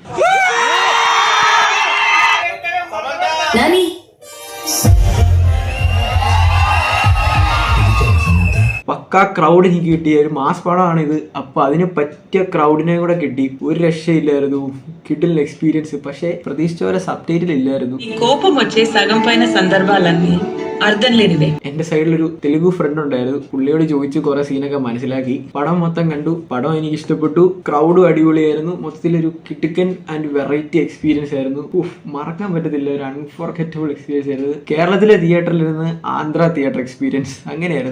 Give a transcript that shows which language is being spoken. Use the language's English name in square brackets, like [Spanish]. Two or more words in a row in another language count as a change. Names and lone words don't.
[Malayalam] പക്കാ ക്രൗഡ് എനിക്ക് കിട്ടിയ ഒരു മാസ് പടമാണിത്. അപ്പൊ അതിന് പറ്റിയ ക്രൗഡിനെ കൂടെ കിട്ടി. ഒരു രക്ഷയില്ലായിരുന്നു. കിട്ടില്ല എക്സ്പീരിയൻസ്. പക്ഷെ പ്രതീക്ഷിച്ച പോലെ സബ് ടൈറ്റിൽ ഇല്ലായിരുന്നു. [Telugu] కోపం వచ్చే సగం పైన సందర్భాలన్నీ అర్థం లేనివే. [Malayalam] എന്റെ സൈഡിലൊരു തെലുഗു ഫ്രണ്ട് ഉണ്ടായിരുന്നു. പുള്ളിയോട് ചോദിച്ച് കുറെ സീനൊക്കെ മനസ്സിലാക്കി. പടം മൊത്തം കണ്ടു. പടം എനിക്ക് ഇഷ്ടപ്പെട്ടു. ക്രൗഡും അടിപൊളിയായിരുന്നു. മൊത്തത്തിലൊരു കിടുക്കൻ [English] and variety experience [Malayalam] ആയിരുന്നു. മറക്കാൻ പറ്റത്തില്ല. ഒരു [English] unforgettable experience [Malayalam] ആയിരുന്നു. കേരളത്തിലെ തിയേറ്ററിൽ ഇരുന്ന് ആന്ധ്ര [English] theatre experience [Malayalam] അങ്ങനെയായിരുന്നു.